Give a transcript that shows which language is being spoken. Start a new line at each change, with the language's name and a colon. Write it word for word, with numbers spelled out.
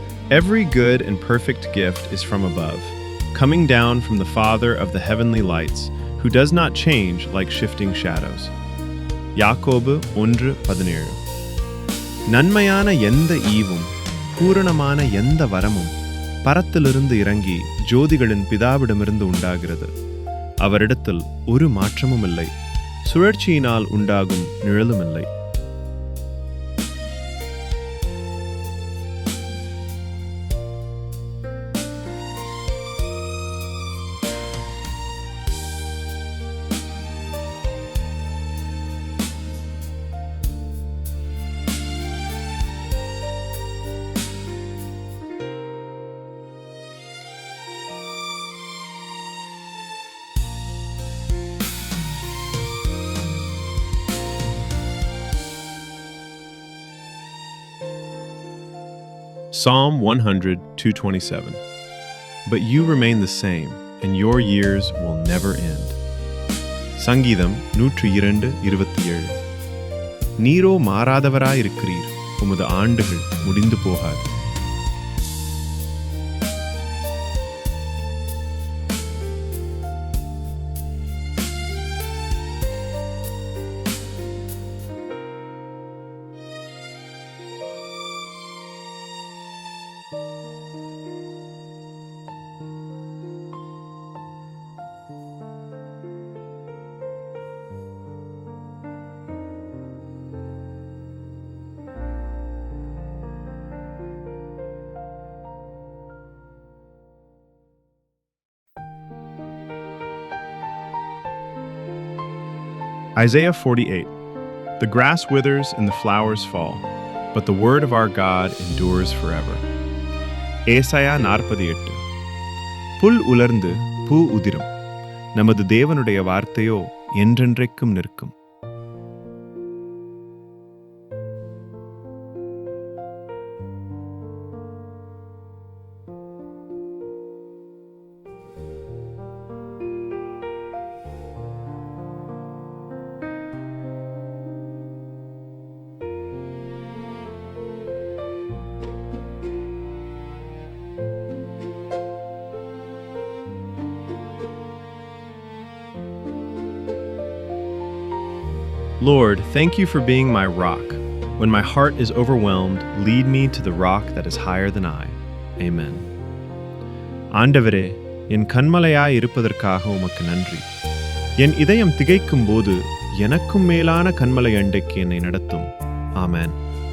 English: Every good and perfect gift is from above, coming down from the Father of the heavenly lights, who does not change like shifting shadows.
Tamil: யாக்கோபு ஒன்று பதினேழு. நன்மையான எந்த ஈவும் பூரணமான எந்த வரமும் பரத்திலிருந்து இறங்கி ஜோதிகளின் பிதாவிடமிருந்து உண்டாகிறது. அவரிடத்தில் ஒரு மாற்றமும் இல்லை, சுழற்சியினால் உண்டாகும் நிழலும் இல்லை.
English: Psalm one hundred, two twenty-seven. But you remain the same, and your years will never end.
Tamil: சங்கீதம் நூற்று இரண்டு, இருபத்தி ஏழு. நீரோ மாறாதவராயிருக்கிறீர், உமது ஆண்டுகள் முடிந்து போகாது.
English: Isaiah forty-eight. The grass withers and the flowers fall, but the word of our God endures forever.
Tamil: ஏசாயா நாற்பத்தி எட்டு. புல் உலர்ந்து பூ உதிரும், நமது தேவனுடைய வார்த்தையோ என்றென்றைக்கும் நிற்கும்.
English: Lord, thank you for being my rock. When my heart is overwhelmed, lead me to the rock that is higher than I. Amen.
Tamil: ஆண்டவரே, என் கண்மலையாய் இருப்பதற்காக உமக்கு நன்றி. என் இதயம் திகைக்கும் போது எனக்கும் மேலான கண்மலை அண்டைக்கு என்னை நடத்தும். ஆமேன்.